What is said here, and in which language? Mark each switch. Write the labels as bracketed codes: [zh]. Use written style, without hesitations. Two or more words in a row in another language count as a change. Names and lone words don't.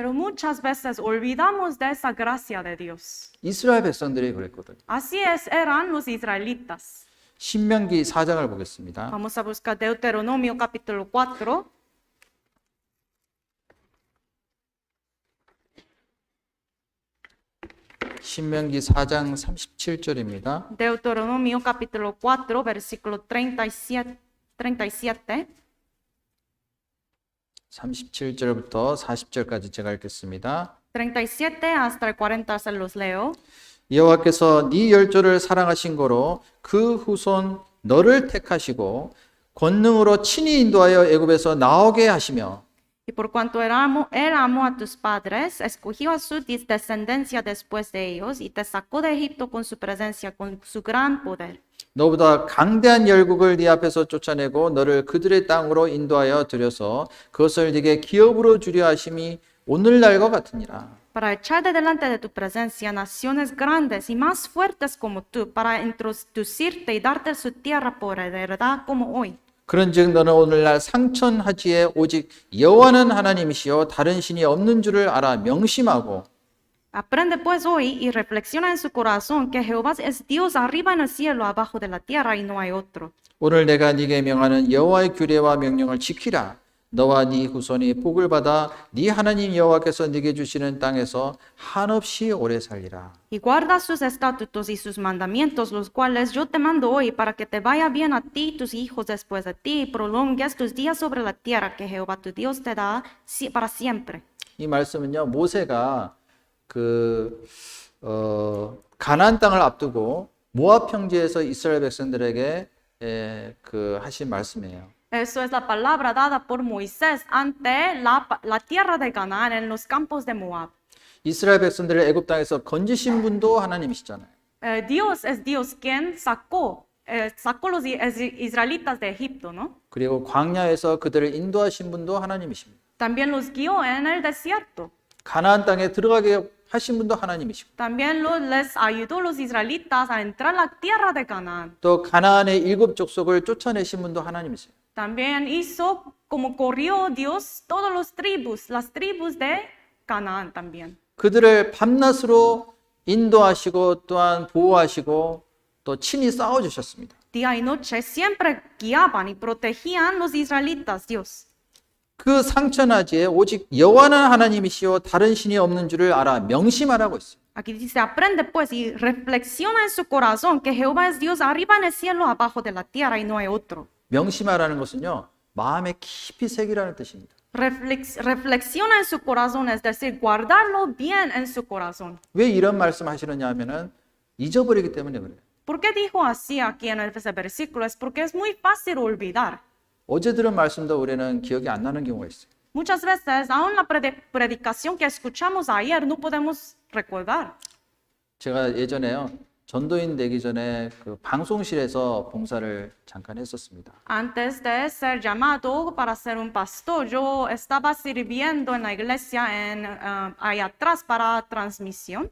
[es] Pero muchas veces olvidamos de esa gracia de Dios. [ko] 이스라엘 백성들이 그랬거든요. [es] Así eran los israelitas. [ko] 신명기 4장을 보겠습니다. [es] Vamos a buscar Deuteronomio capítulo 4. [ko] 신명기 4장 37절입니다. [es] Deuteronomio capítulo 4, versículo 37. [ko] 37절부터 40절까지 제가 읽겠습니다. [es] 37 hasta el 40 se los leo. [ko] 여호와께서 네 열조를 사랑하신 거로 그 후손 너를 택하시고 권능으로 친히 인도하여 애굽에서 나오게 하시며 [es] Y por cuanto él amó a tus padres, escogió a su descendencia después de ellos y te sacó de Egipto con su presencia, con su gran poder. [ko] 너보다 강대한 열국을 네 앞에서 쫓아내고 너를 그들의 땅으로 인도하여 들여서 그것을 네게 기업으로 주려 하심이 오늘날과 같으니라. [es] Para echar de delante de tu presencia naciones grandes y más fuertes como tú, para introducirte y darte su tierra por heredad como hoy. [ko] 그런즉 너는 오늘날 상천하지에 오직 여호와는 하나님이시요 다른 신이 없는 줄을 알아 명심하고 [es] Aprende pues hoy y reflexiona en su corazón que Jehová es Dios arriba en el cielo, abajo de la tierra y no hay otro. [ko] 오늘 내가 네게 명하는 여호와의 규례와 명령을 지키라. 너와 네 후손이 복을 받아 네 하나님 여호와께서 네게 주시는 땅에서 한없이 오래 살리라. [es] Y guarda sus estatutos y sus mandamientos, los cuales yo te mando hoy, para que te vaya bien a ti y tus hijos después de ti, y prolongues tus días sobre la tierra que Jehová tu Dios te da para siempre. [ko] 이 말씀은요 모세가 가나안 땅을 앞두고 모압 평지에서 이스라엘 백성들에게 하신 말씀이에요. [es] Eso es la palabra dada por Moisés ante la tierra de Canaán en los campos de Moab. [ko] 이스라엘 백성들을 애굽 땅에서 건지신 분도 하나님이시잖아요. [es] Dios es Dios quien sacó los israelitas de Egipto, ¿no? [ko] 그리고 광야에서 그들을 인도하신 분도 하나님이십니다. [es] También los guió en el desierto. [ko] 가나안 땅에 들어가게 하신 분도 하나님이시고 [es] También les ayudó los israelitas a entrar a la tierra de Canaán. [ko] 또 가나안의 7 족속을 쫓아내신 분도 하나님이세요. [es] También hizo como corrió Dios todas las tribus de Canaán también. [ko] 그들을 밤낮으로 인도하시고 또한 보호하시고 또 친히 싸워주셨습니다. [es] Día y noche siempre guiaban y protegían los israelitas, Dios. [ko] 그 상천하지에 오직 여호와는 하나님이시요 다른 신이 없는 줄을 알아 명심하라고 했어요. [es] Aquí dice, aprende pues y reflexiona en su corazón que Jehová es Dios arriba en el cielo, abajo de la tierra y no hay otro. [ko] 명심하라는 것은요 마음에 깊이 새기라는 뜻입니다. [es] Reflexiona en su corazón, es decir, guardarlo bien en su corazón. [ko] 왜 이런 말씀하시느냐 하면은 잊어버리기 때문에 그래요. [es] ¿Por qué dijo así aquí en ese versículo? Es porque es muy fácil olvidar. [ko] 어제 들은 말씀도 우리는 기억이 안 나는 경우가 있어요. [es] Muchas veces, aún la predicación que escuchamos ayer, no podemos recordar. [ko] 제가 예전에요 전도인 되기 전에 그 방송실에서 봉사를 잠깐 했었습니다. [es] Antes de ser llamado para ser un pastor, yo estaba sirviendo en la iglesia ahí atrás para transmisión.